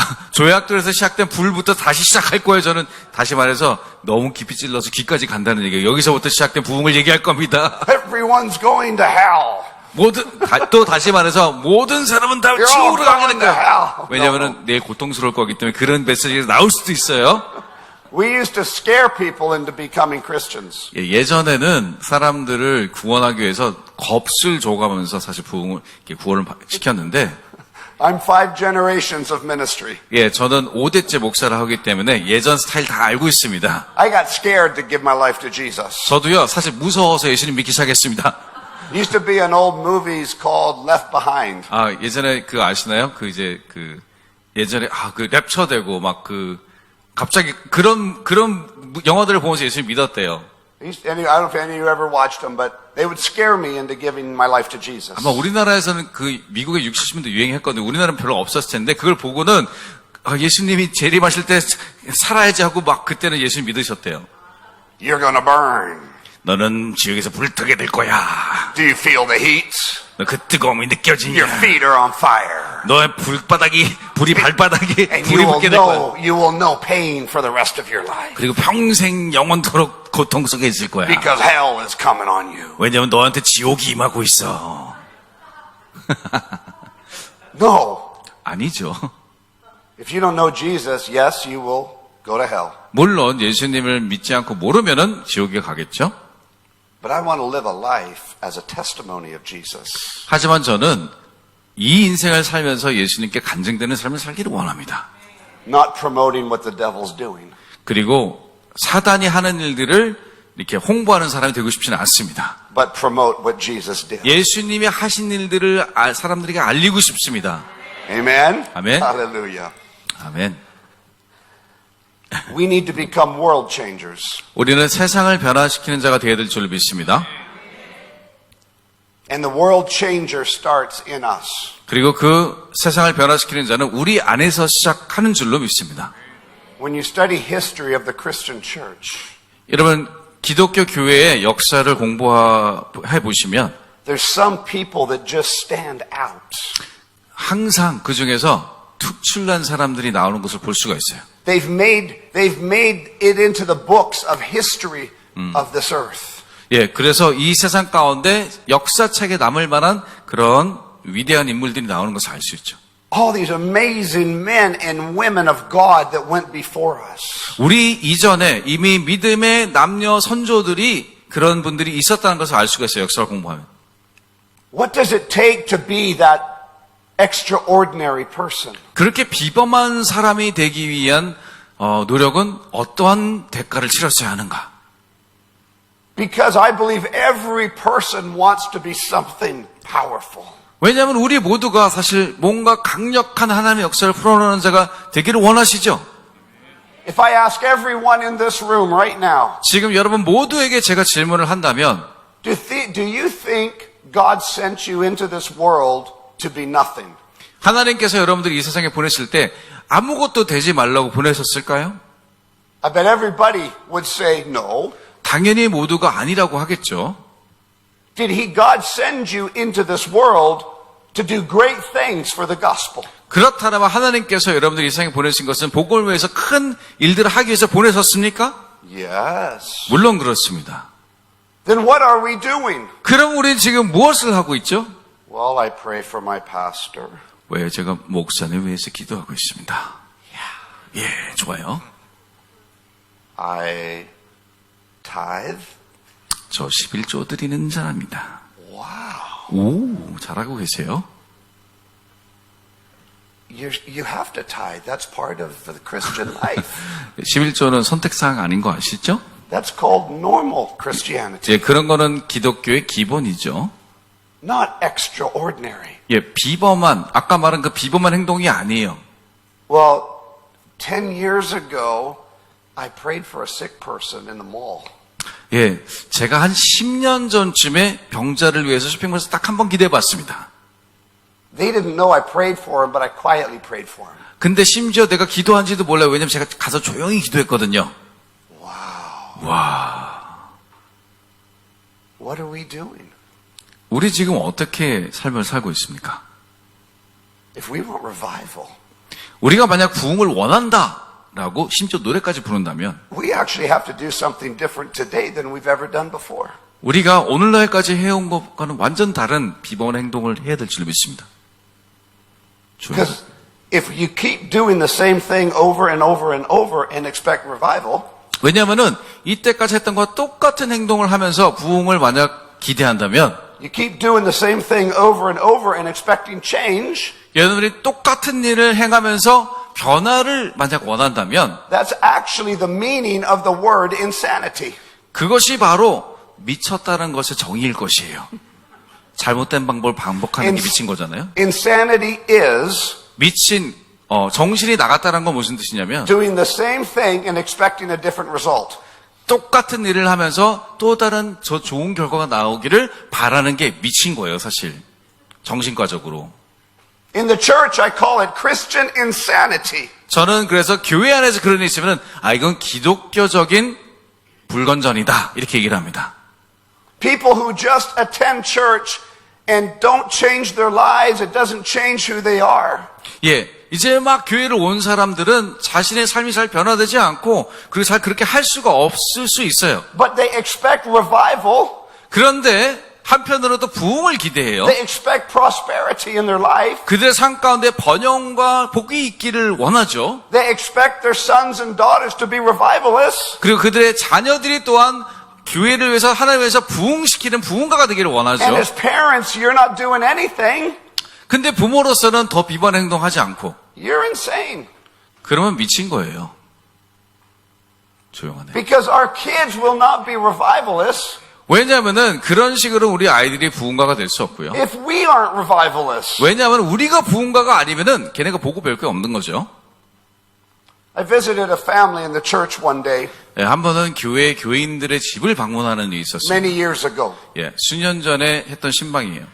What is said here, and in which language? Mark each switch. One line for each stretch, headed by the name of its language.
Korean: 조약돌에서 시작된 불부터 다시 시작할 거예요. 저는 다시 말해서 너무 깊이 찔러서 귀까지 간다는 얘기예요. 여기서부터 시작된 부흥을 얘기할 겁니다.
English: Everyone's going to hell.
Korean: 또 다시 말해서 모든 사람은 다
English: You're all
Korean: 지옥으로 가게
English: going
Korean: 된
English: to
Korean: 거예요.
English: hell.
Korean: 왜냐하면 내일 고통스러울 거기 때문에 그런 메시지가 나올 수도 있어요.
English: We used to scare people into becoming Christians.
Korean: 예전에는 사람들을 구원하기 위해서 겁을 줘가면서 사실 구원을 시켰는데,
English: I'm 5 generations of ministry.
Korean: 저는 5대째 목사를 하기 때문에 예전 스타일 다 알고 있습니다.
English: I got scared to give my life to Jesus.
Korean: 저도요, 사실 무서워서 예수님 믿기 시작했습니다.
English: Used to be in old movies called Left Behind.
Korean: 예전에 아시나요? 예전에 랩처 되고 갑자기 그런 영화들을 보면서 예수님 믿었대요.
English: I don't know if any of you ever watched them, but they would scare me into giving my life to Jesus.
Korean: 아마 우리나라에서는 미국의 60, 70년대 유행했거든요. 우리나라는 별로 없었을 텐데, 그걸 보고는, 예수님이 재림하실 때 살아야지 하고 그때는 예수님 믿으셨대요.
English: You're gonna burn.
Korean: 너는 지옥에서 불을 뜨게 될 거야.
English: Do you feel the heat?
Korean: 너 그 뜨거움이 느껴지냐?
English: Your feet are on fire.
Korean: 너의 불이 발바닥에
English: And
Korean: 불이 붙게 될 거야.
English: you will know pain for the rest of your life.
Korean: 그리고 평생 영원토록 고통 속에 있을 거야.
English: Because hell is coming on you.
Korean: 왜냐면 너한테 지옥이 임하고 있어.
English: No.
Korean: 아니죠.
English: If you don't know Jesus, yes, you will go to hell.
Korean: 물론 예수님을 믿지 않고 모르면은 지옥에 가겠죠.
English: But I want to live a life as a testimony of Jesus.
Korean: 하지만 저는 이 인생을 살면서 예수님께 간증되는 삶을 살기를 원합니다.
English: Not promoting what the devil's doing.
Korean: 그리고 사단이 하는 일들을 이렇게 홍보하는 사람이 되고 싶지는 않습니다.
English: But promote what Jesus did.
Korean: 예수님이 하신 일들을 사람들에게 알리고 싶습니다.
English: Amen?
Korean: 아멘.
English: Hallelujah.
Korean: 아멘.
English: We need to become world changers.
Korean: 우리는 세상을 변화시키는 자가 되어야 될 줄 믿습니다.
English: And the world changer starts in us.
Korean: 그리고 그 세상을 변화시키는 자는 우리 안에서 시작하는 줄로 믿습니다.
English: When you study history of the Christian church,
Korean: 여러분, 기독교 교회의 역사를 공부해 보시면
English: there's some people that just stand out.
Korean: 항상 그 중에서 특출난 사람들이 나오는 것을 볼 수가 있어요.
English: They've made it into the books of history of this earth.
Korean: 그래서 이 세상 가운데 역사책에 남을 만한 그런 위대한 인물들이 나오는 것을 알 수 있죠.
English: All these amazing men and women of God that went before us.
Korean: 우리 이전에 이미 믿음의 남녀 선조들이 그런 분들이 있었다는 것을 알 수가 있어요. 역사를 공부하면.
English: What does it take to be that extraordinary person?
Korean: 그렇게 비범한 사람이 되기 위한 노력은 어떠한 대가를 치렀어야 하는가?
English: Because I believe every person wants to be something powerful.
Korean: 왜냐하면 우리 모두가 사실 뭔가 강력한 하나님의 역사를 풀어내는 자가 되기를 원하시죠.
English: If I ask everyone in this room right now,
Korean: 지금 여러분 모두에게 제가 질문을 한다면
English: do you think God sent you into this world to be nothing?
Korean: 하나님께서 여러분들을 이 세상에 보내실 때 아무것도 되지 말라고 보내셨을까요?
English: I bet everybody would say no.
Korean: 당연히 모두가 아니라고 하겠죠.
English: Did God send you into this world to do great things for the gospel?
Korean: 그렇다면 하나님께서 여러분들 이 세상에 보내신 것은 복음을 위해서 큰 일들을 하기 위해서 보내셨습니까?
English: Yes.
Korean: 물론 그렇습니다.
English: Then what are we doing?
Korean: 그럼 우리는 지금 무엇을 하고 있죠?
English: Well, I pray for my pastor.
Korean: 왜 제가 목사님 위해서 기도하고 있습니다. 예, 좋아요.
English: I tithe.
Korean: 저 11조 드리는 사람입니다.
English: Wow.
Korean: 오, 잘하고 계세요.
English: You have to tithe. That's part of the Christian life.
Korean: 11조는 선택사항 아닌 거 아시죠?
English: That's called normal Christianity.
Korean: 예, 그런 거는 기독교의 기본이죠.
English: Not extraordinary.
Korean: 예, 비범한, 아까 말한 그 비범한 행동이 아니에요.
English: Well, 10 years ago, I prayed for a sick person in the mall.
Korean: 예, 제가 한 10년 전쯤에 병자를 위해서 쇼핑몰에서 딱 한 번 기도해 봤습니다.
English: They didn't know I prayed for him, but I quietly prayed for him.
Korean: 근데 심지어 내가 기도한지도 몰라요. 왜냐면 제가 가서 조용히 기도했거든요.
English: Wow.
Korean: 와,
English: What are we doing?
Korean: 우리 지금 어떻게 삶을 살고 있습니까?
English: If we want revival,
Korean: 우리가 만약 부흥을 원한다라고 심지어 노래까지 부른다면
English: we actually have to do something different today than we've ever done before.
Korean: 우리가 오늘날까지 해온 것과는 완전 다른 비범한 행동을 해야 될 줄 믿습니다.
English: Because if you keep doing the same thing over and over and over and expect revival,
Korean: 왜냐하면은 이때까지 했던 것과 똑같은 행동을 하면서 부흥을 만약 기대한다면
English: you keep doing the same thing over and over and expecting change,
Korean: 여러분들이 똑같은 일을 행하면서 변화를 만약 원한다면
English: that's actually the meaning of the word insanity.
Korean: 그것이 바로 미쳤다는 것의 정의일 것이에요. 잘못된 방법을 반복하는 게 미친 거잖아요.
English: Insanity is
Korean: 미친 정신이 나갔다는 건 무슨 뜻이냐면
English: doing the same thing and expecting a different result.
Korean: 똑같은 일을 하면서 또 다른 저 좋은 결과가 나오기를 바라는 게 미친 거예요, 사실. 정신과적으로.
English: In the church, I call it Christian insanity.
Korean: 저는 그래서 교회 안에서 그런 일이 있으면 이건 기독교적인 불건전이다 이렇게 얘기를 합니다.
English: People who just attend church and don't change their lives, it doesn't change who they are.
Korean: 예, 이제 막 교회를 온 사람들은 자신의 삶이 잘 변화되지 않고 그리고 잘 그렇게 할 수가 없을 수 있어요.
English: But they expect revival.
Korean: 그런데 한편으로도 부흥을 기대해요.
English: They expect prosperity in their life.
Korean: 그들의 삶 가운데 번영과 복이 있기를 원하죠.
English: They expect their sons and daughters to be revivalists.
Korean: 그리고 그들의 자녀들이 또한 교회를 위해서 하나님을 위해서 부흥시키는 부흥가가 되기를 원하죠.
English: And as parents, you're not doing anything.
Korean: 근데 부모로서는 더 비번 행동하지 않고
English: You're insane.
Korean: 그러면 미친 거예요. 조용하네.
English: Because our kids will not be revivalists
Korean: 왜냐하면은 그런 식으로 우리 아이들이 부흥가가 될 수 없고요.
English: if we aren't revivalists.
Korean: 왜냐하면 우리가 부흥가가 아니면은 걔네가 보고 배울 게 없는 거죠.
English: I visited a family in the church one day
Korean: 예, 한 번은 교인들의 집을 방문하는 일이 있었어요.
English: many years ago.
Korean: 예, 수년 전에 했던 신방이에요.